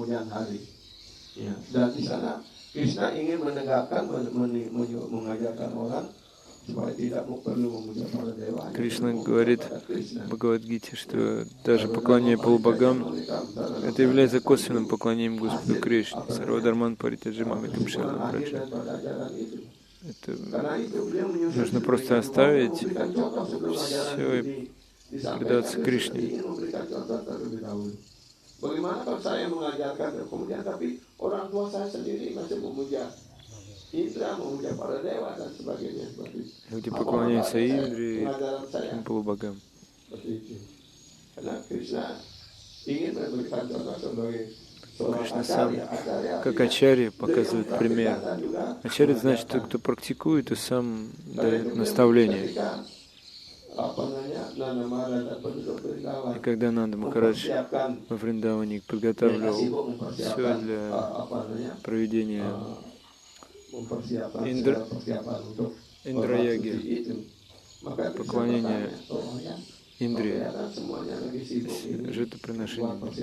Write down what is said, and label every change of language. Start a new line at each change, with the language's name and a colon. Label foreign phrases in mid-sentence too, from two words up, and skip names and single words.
Russian: Кришна говорит в Бхагавад-гите, что даже поклонение полубогам это является косвенным поклонением Господу Кришне.
Sanskrit: सर्वधर्मान् परित्यज्य मामेकं शरणं व्रज.
Russian: Это нужно просто оставить все и предаться Кришне.
Indonesian: Bagaimana kalau saya mengajarkan, kemudian tapi orang tua saya sendiri masih memuja Indra, memuja para dewa dan sebagainya seperti itu.
Russian: Люди поклоняются Индре и полубогам.
Indonesian: Karena Krishna ingin memberikan contoh sebagai
Russian: Кришна сам, как ачарья, показывает пример. Ачарья значит тот, кто практикует и сам дает наставление. И когда Нанда Махарадж во Вриндаване подготавливал все для проведения Индра-яги, поклонения Индре, жертвоприношения.